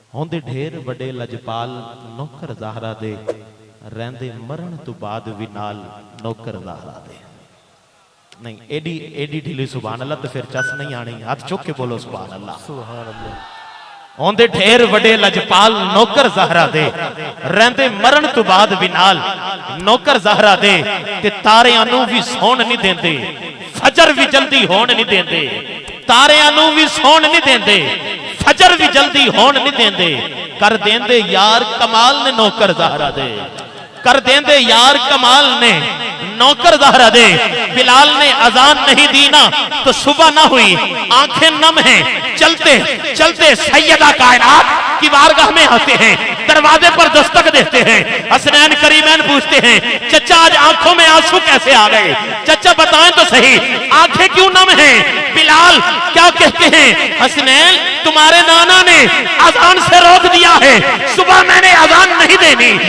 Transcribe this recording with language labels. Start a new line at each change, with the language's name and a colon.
Punjabi: ہوندے ڈھیر بڑے لجپال نوکر زہرا دے رہندے مرن تو بعد بھی نال نوکر زہرا دے. نہیں ایڈی ڈھیلی سبحان اللہ تو پھر چس نہیں آنی. ہاتھ چک کے بولو سبحان اللہ.
Arabic: سبحان اللہ.
Punjabi: ہوندے ڈھیر بڑے لجپال نوکر زہرا دے رہندے مرن تو بعد بھی نال نوکر زہرا دے تے تاریاں نوں بھی سون نہیں دیندے فجر بھی جلدی ہون نہیں دیندے. تاریاں نوں بھی سون نہیں دیندے فجر بھی جلدی ہون نہیں دیندے. کر دیندے یار کمال نے نوکر زہرا دے. کر دیندے یار کمال نے نوکر زہرا دے. بلال نے اذان نہیں دینا تو صبح نہ ہوئی
Urdu: آنکھیں نم ہیں چلتے چلتے سیدہ کائنات کی بارگاہ میں آتے ہیں دروازے پر دستک دیتے ہیں. حسنین کریمین پوچھتے ہیں چچا آج آنکھوں میں آنسو کیسے آ گئے؟ چچا بتائیں تو صحیح آنکھیں کیوں نم ہیں؟ بلال کیا کہتے ہیں؟ حسنین تمہارے نانا نے اذان سے روک دیا ہے صبح میں نے اذان نہیں دینی.